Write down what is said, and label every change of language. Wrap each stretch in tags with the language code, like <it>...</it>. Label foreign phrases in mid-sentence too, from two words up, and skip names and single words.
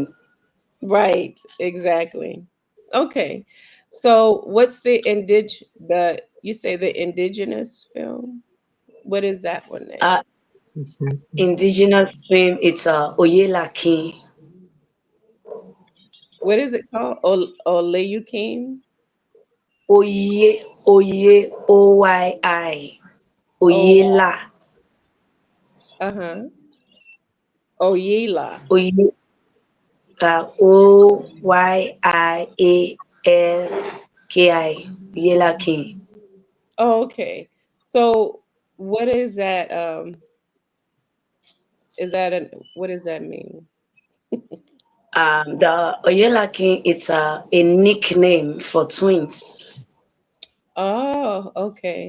<en>Right. Exactly. Okay. So, what's the you say the indigenous film? What is that one Uh, name? Exactly. indigenous film, it's Oyelaki. What is it called? Oleukim? Oye, Oye, Oyi, Oh, Oyela, uh-huh. Oyela. Oye, Oyialki, Oyelaki. Oh, okay. So, what is that? What does that mean? The Oyelaki, it's a nickname for twins. Oh, okay.</en>